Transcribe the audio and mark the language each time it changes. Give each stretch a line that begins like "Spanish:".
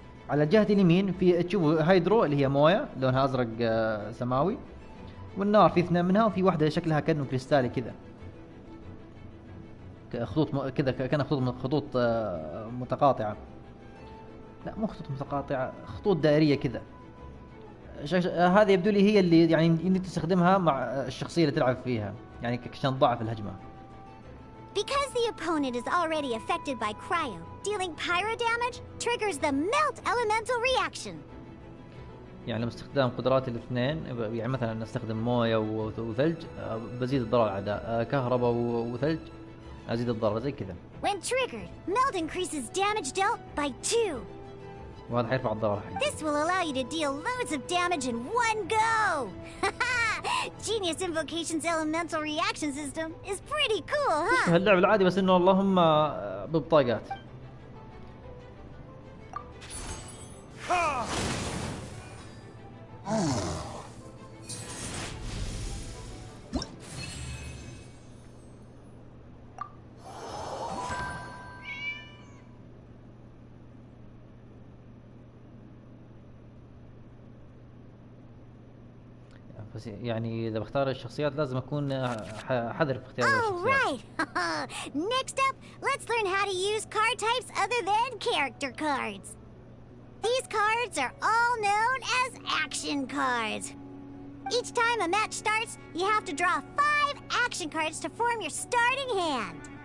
Arabic: على الجهة اليمين في تشوفوا هيدرو اللي هي مويه لونها ازرق سماوي، والنار في 2 منها، وفي واحدة شكلها كأنه كريستالي كذا، خطوط كذا، كان خطوط متقاطعة. لا مو خطوط متقاطعة، خطوط دائرية كذا. هذه يبدو لي هي اللي يعني انك تستخدمها مع الشخصية اللي تلعب فيها، يعني عشان تضاعف الهجمة.
English: Because the opponent is already affected by cryo, dealing pyro damage triggers the melt elemental reaction.
Arabic: يعني لما استخدام قدرات الاثنين، يعني مثلا استخدم مويه وثلج بزيد الضرر على الأعداء، كهرباء وثلج ازيد الضرر زي كذا.
English: When triggered, melt increases damage dealt by 2.
Arabic: وهذا حيرفع الضرر حقي.
English: This will allow you to deal loads of damage in one go. Genius Invocation's elemental reaction system is pretty cool, huh?
Arabic: اللعب العادي بس انه اللهم ببطاقات. بس يعني إذا بختار الشخصيات لازم أكون حذر في اختيار الشخصيات.
English: Alright! Next up, let's learn how to use card types other than character cards. These cards are all known as action cards. Each time a match starts, you have to draw 5 action cards to form your starting hand.